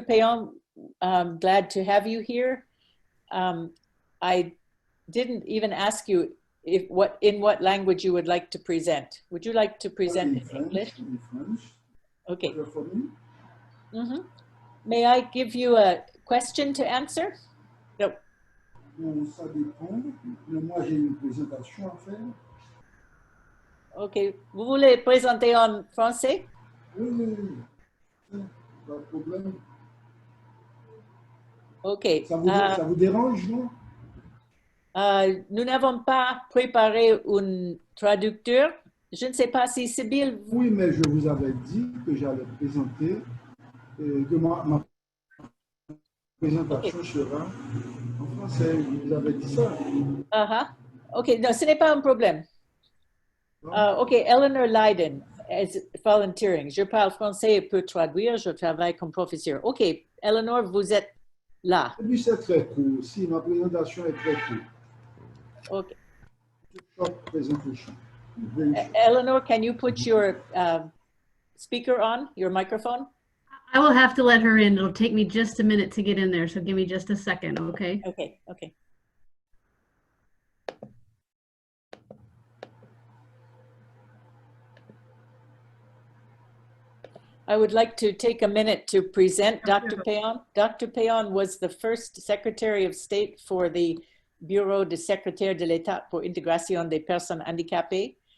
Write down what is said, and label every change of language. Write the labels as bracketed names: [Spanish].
[English] Payan, I'm glad to have you here. I didn't even ask you in what language you would like to present. Would you like to present in English? French. Okay. May I give you a question to answer? No. [French] Bon, ça dépend. Mais moi, j'ai une présentation à faire. OK. Vous voulez présenter en français? Oui, oui, oui. Pas de problème. OK. Ça vous dérange, non? Nous n'avons pas préparé un traducteur. Je ne sais pas si Sibylle... Oui, mais je vous avais dit que j'allais présenter, que ma présentation sera en français. Je vous avais dit ça. OK, non, ce n'est pas un problème. OK, Eleanor Leiden est volunteering. Je parle français et peux traduire. Je travaille comme professeur. OK, Eleanor, vous êtes là. Et puis c'est très court aussi. Ma présentation est très courte. OK. [English] Short presentation. Eleanor, can you put your speaker on, your microphone? I will have to let her in. It'll take me just a minute to get in there, so give me just a second, okay? Okay, okay. I would like to take a minute to present Dr. Payon. Dr. Payon was the first Secretary of State for the Bureau de Secrétaire de l'État pour Intégration des Personnes Handicapées.